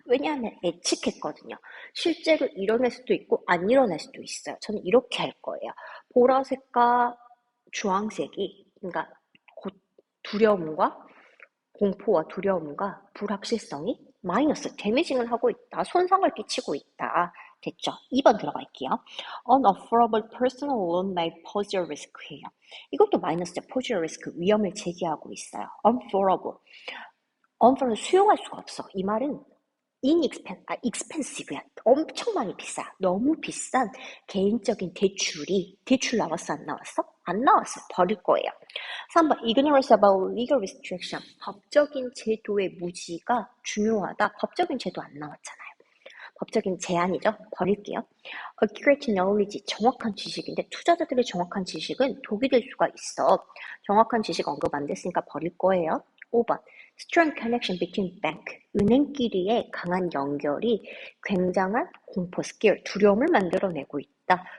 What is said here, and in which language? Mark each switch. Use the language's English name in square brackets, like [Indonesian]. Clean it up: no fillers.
[Korean] 왜냐하면 예측했거든요. 실제로 일어날 수도 있고 안 일어날 수도 있어요. 저는 이렇게 할 거예요. 보라색과 주황색이, 그러니까 두려움과 공포와 두려움과 불확실성이 마이너스, 데미징을 하고 있다. 손상을 끼치고 있다. 됐죠? 2번 들어갈게요. [English] Unaffordable personal loan may pose a risk예요. [Korean] 이것도 마이너스죠. [English] pose a risk, [Korean] 위험을 제기하고 있어요. [English] Unaffordable. unaffordable, [Korean] 수용할 수가 없어. 이 말은 expensive야. 엄청 많이 비싸. 너무 비싼 개인적인 대출 나왔어? 안 나왔어? 안 나왔어요. 버릴 거예요. [English] 3번, ignorance about legal restriction. [Korean] 법적인 제도의 무지가 중요하다. 법적인 제도 안 나왔잖아요. 법적인 제한이죠. 버릴게요. [English] accurate knowledge, [Korean] 정확한 지식인데 투자자들의 정확한 지식은 독이 될 수가 있어. 정확한 지식 언급 안 됐으니까 버릴 거예요. 5번, [English] strong connection between bank, [Korean] 은행끼리의 강한 연결이 굉장한 공포, scare, 두려움을 만들어내고 있다.